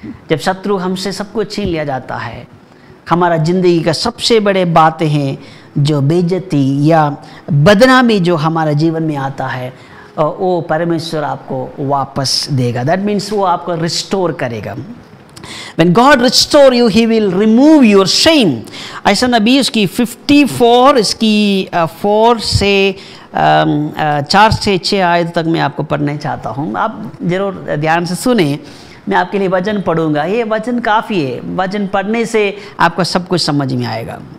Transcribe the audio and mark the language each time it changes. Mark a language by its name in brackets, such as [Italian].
[Hindi] जब शत्रु हमसे सब कुछ छीन लिया जाता है, हमारा ज़िंदगी का सबसे बड़े बातें हैं जो बेइज्जती या बदनामी जो हमारे जीवन में आता है, वो परमेश्वर आपको वापस देगा। [English] that means [Hindi] वो आपको रिस्टोर करेगा। [English] When God restore you, He will remove your shame. [Hindi] ऐसा नबी उसकी 54 इसकी 4 से 4 से 6 आयत तक मैं आपको पढ़ने चाहता हूँ। आप ज़रूर ध्यान से सुने। मैं आपके लिए वचन पढ़ूँगा। ये वचन काफ़ी है, वचन पढ़ने से आपको सब कुछ समझ में आएगा।